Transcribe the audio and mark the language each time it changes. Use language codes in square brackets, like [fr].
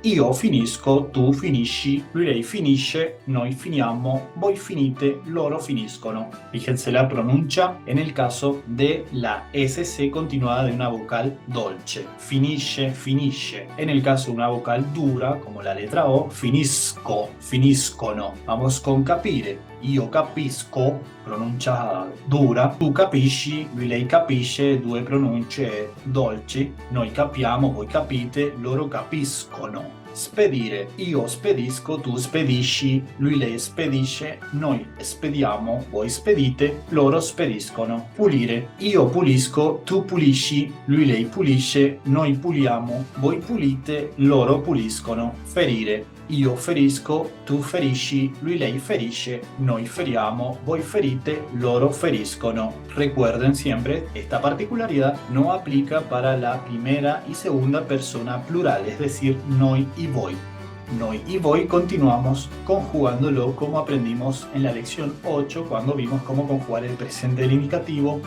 [it] Io finisco, tu finisci, lei finisce, noi finiamo, voi finite, loro finiscono. [es] Fíjense la pronuncia en el caso de la SC continuada de una vocal dolce. Finisce, finisce. En el caso de una vocal dura, como la letra O, finisco, finiscono. Vamos con capire. [it] Io capisco, pronuncia dura, tu capisci, lei capisce, 2 pronunce dolci, noi capiamo, voi capite, loro capiscono. Spedire, io spedisco, tu spedisci, lei spedisce, noi spediamo, voi spedite, loro spediscono. Pulire, io pulisco, tu pulisci, lei pulisce, noi puliamo, voi pulite, loro puliscono. Ferire, io ferisco, tu ferisci, lei ferisce, noi feriamo, voi ferite, loro feriscono. [es] Recuerden siempre, esta particularidad no aplica para la primera y segunda persona plural, es decir, noi y voi. Noi y voi continuamos conjugándolo como aprendimos en la lección 8 cuando vimos cómo conjugar el presente del indicativo.